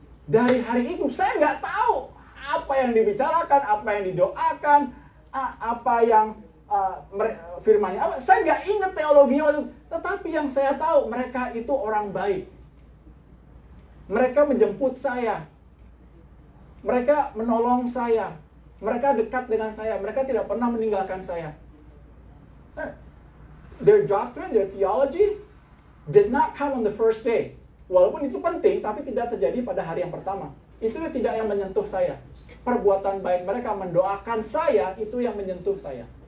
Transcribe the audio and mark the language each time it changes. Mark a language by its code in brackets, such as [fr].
[id] Dari hari itu, saya nggak tahu apa yang dibicarakan, apa yang didoakan, apa yang firmannya apa. Saya nggak ingat teologinya waktu itu. Tetapi yang saya tahu, mereka itu orang baik. Mereka menjemput saya. Mereka menolong saya. Mereka dekat dengan saya. Mereka tidak pernah meninggalkan saya. [en] Their doctrine, their theology did not come on the first day. [id] Walaupun itu penting, tapi tidak terjadi pada hari yang pertama. Itu tidak yang menyentuh saya. Perbuatan baik mereka mendoakan saya, itu yang menyentuh saya.